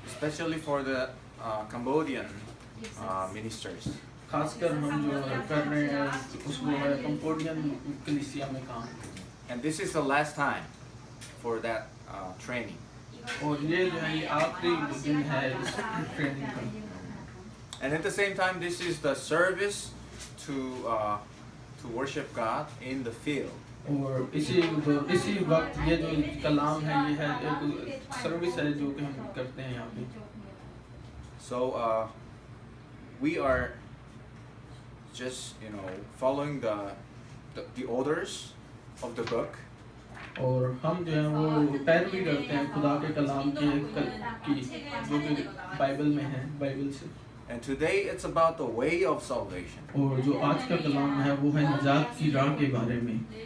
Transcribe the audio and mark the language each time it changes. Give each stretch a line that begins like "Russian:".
English: Especially for the Cambodian ministers.
Hindi: खासकर हम जो कर रहे हैं उसको है कंबोडियन कलीसिया में काम
English: And this is the last time for that training.
Hindi: और ये जो है ये आखिरी दिन है इस ट्रेनिंग का
English: And at the same time, this is the service to worship God in the field.
Hindi: और इसी वक्त ये जो कलाम है ये है एक सर्विस है जो कि हम करते हैं यहाँ पे
English: So we are just following the orders of the book.
Hindi: और हम जो है वो पैरवी करते हैं खुदा के कलाम की जो कि बाइबल में है बाइबल से
English: And today it's about the way of salvation.
Hindi: और जो आज का कलाम है वो है निजात की राह के बारे में